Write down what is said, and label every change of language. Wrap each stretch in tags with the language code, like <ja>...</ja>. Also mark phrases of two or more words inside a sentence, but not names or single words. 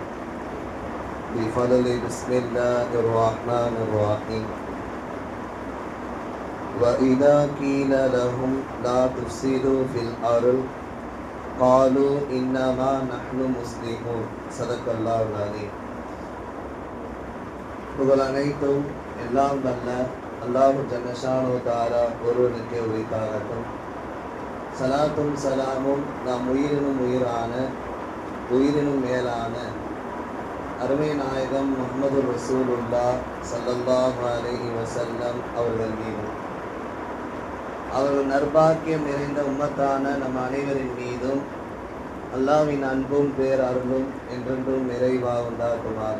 <ar>بفضل بسم الله الرحمن الرحيم وإذا قيل لهم لا تفسدوا في الأرض قالوا إنما نحن مسلمون صدق الله العظيم.</ar> <ta>புகழ் அனைத்தும் எல்லாம் வல்ல அல்லாஹ்</ta> <ar>جل شأنه تعالى</ar> <ta>ஒருவனுக்கே உரித்தாகட்டும். சலாத்தும் சலாமும் நாம் உயிரினும் உயிரான உயிரினும் மேலான அருமை நாயகம் முஹம்மது</ta> <ar>رسول الله صلى الله عليه وسلم</ar> <ta>அவர்கள் மீதும் அவர்கள் நற்பாக்கியம் நிறைந்த உம்மத்தான நம் அனைவரின் மீதும் அல்லாஹ்வின் அன்பும் பேரருளும் என்றென்றும் நிறைவாக உண்டாகுமாக.</ta>